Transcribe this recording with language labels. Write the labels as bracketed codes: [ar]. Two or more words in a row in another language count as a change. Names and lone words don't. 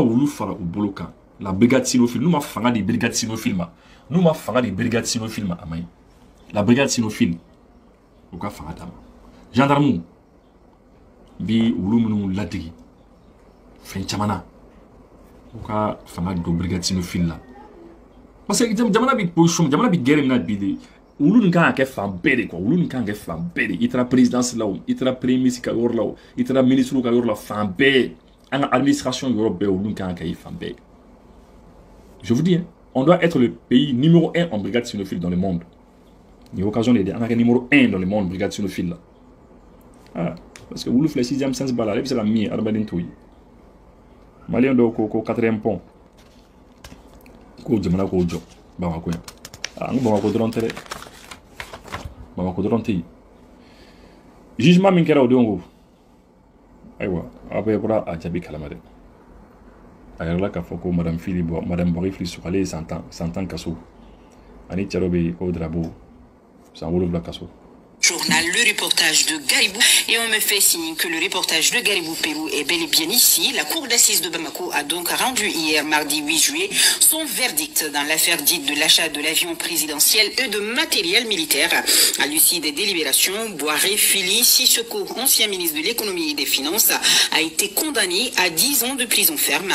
[bm] wulu fara u bolo kan la [fr] brigade cynophile [bm] n'u ma fanga di [fr] brigade cynophile [bm] ma n'u ma fanga di [fr] brigade cynophile [bm] ma a ma ɲi la [fr] brigade cynophile [bm] u ka fanga d'a ma gendarme bi wulu minnu ladege fɛn caman na u ka fanga don [fr] brigade cynophile [bm] la [fr] parce que [bm] jamana bi position jamana bi guerre min na bi de wulu nin kan ka kɛ fan bɛɛ de quoi wulu nin kan ka kɛ fan bɛɛ de i taara présidence la o i taara [fr] premier ministre [bm] ka yɔrɔ la o i taara ministre ka yɔrɔ la fan bɛɛ an ka administration yɔrɔ bɛɛ wulu nin kan ka kɛ fan bɛɛ [fr] je vous dis hein, on doit être le pays numéro 1 en brigade cynophile dans le monde il y a occasion d'aider [bm] an ka kɛ [fr] numéro 1 dans le monde brigade cynophile [bm] la ah [fr] parce que [bm] wulu filɛ [fr] 6e sens [bm] bala ale bɛ se ka min ye adamaden t'o ye malien dɔw ko 4e pont ko jamana k'o jɔ Bamako yan an ko Bamako dɔrɔn tɛ dɛ Bamako dɔrɔn tɛ yen jugement min kɛra o don ko ayiwa aw bɛɛ bɔra a jaabi kalama dɛ a yɛrɛ la k'a fɔ ko madame Bori Fili Sugu ale ye san 10 kaso ani cɛ dɔ bɛ yen ko Darabo san 7 kaso. [fr] Journal, le reportage de Garibou. Et on me fait signe que le reportage de Garibou Pérou est bel et bien ici. La cour d'assises de Bamako a donc rendu hier, mardi 8 juillet, son verdict dans l'affaire dite de l'achat de l'avion présidentiel et de matériel militaire. À l'issue des délibérations, Boiré Fili Sissoko, ancien ministre de l'économie et des finances, a été condamné à 10 ans de prison ferme.